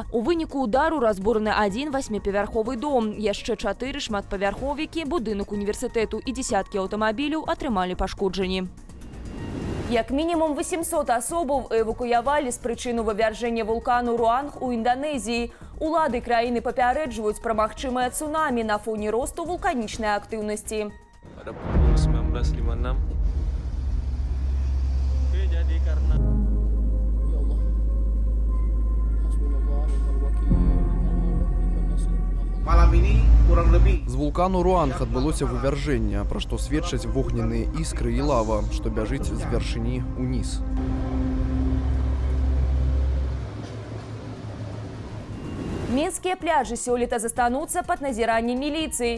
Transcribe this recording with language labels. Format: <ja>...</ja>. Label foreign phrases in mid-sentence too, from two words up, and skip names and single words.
<be>У выніку удару разбураны 1 8павярховы дом, яшчэ 4 шматпавярховікі, будынак універсітэту і дзесяткі аўтамабіляў атрымалі пашкоджанні. Як мінімум 800 асобаў эвакуявалі з прычыну вывяржэння вулкану Руанг у Інданезіі. Улады краіны папярэджваюць пра магчымае цунамі на фоне росту вулканічнай актыўнасці.</be> <id>Pada pukul 19.56. Oke, jadi karena Malam ini kurang lebih</id> <be>З вулкану Руанг адбылося вывяржэнне, пра што сведчаць вогненныя іскры і лава, што бяжыць з вяршыні ўніз. Мінскія пляжы сёлета застануцца пад назіраннем міліцыі.</be>